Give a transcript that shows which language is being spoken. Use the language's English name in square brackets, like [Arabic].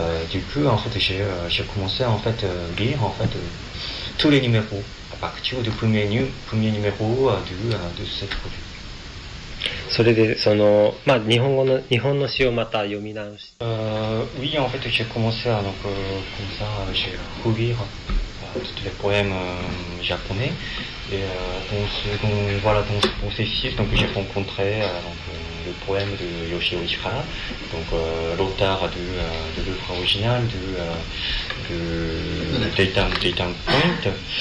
[French] Du coup, en fait, j'ai commencé à en fait, lire en fait, tous les numéros, à partir du premier numéro de cette revue. [Japanese] それでそのまあ日本語の日本の詩をまた読み直し。 [French] Oui, en fait, j'ai commencé à donc comme ça, j'ai relire tous les poèmes japonais. Et dans ce processus, donc j'ai rencontré le poème de Yoshio Ishihara, donc l'auteur de l'œuvre originale de Daytime Point.